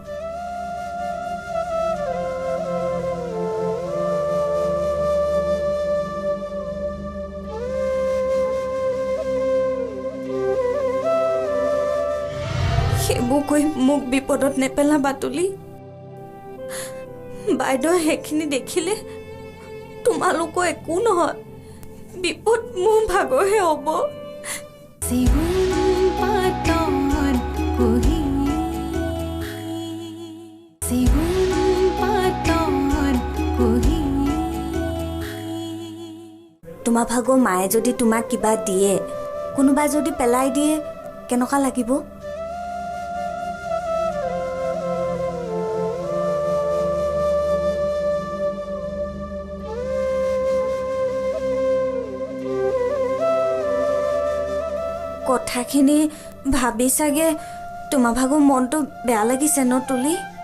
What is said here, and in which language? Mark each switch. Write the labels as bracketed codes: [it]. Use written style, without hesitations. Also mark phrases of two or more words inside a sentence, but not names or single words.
[as] সেইবোৰ কৈ মোক বিপদত নেপেলাবা তুলি। বাইদেউ সেইখিনি দেখিলে তোমালোকৰ একো নহয়, বিপদ মোৰ ভাগৰহে হ'ব। सेवन पातौर कोही, सेवन पातौर कोही। তোমাৰ ভাগৰ মায়ে যদি তোমাক কিবা দিয়ে, কোনোবাই যদি পেলাই দিয়ে, কেনেকুৱা লাগিব? কথাখিনি ভাবি চাগে তোমাৰ ভাগৰ মনটো বেয়া লাগিছে ন তুলি?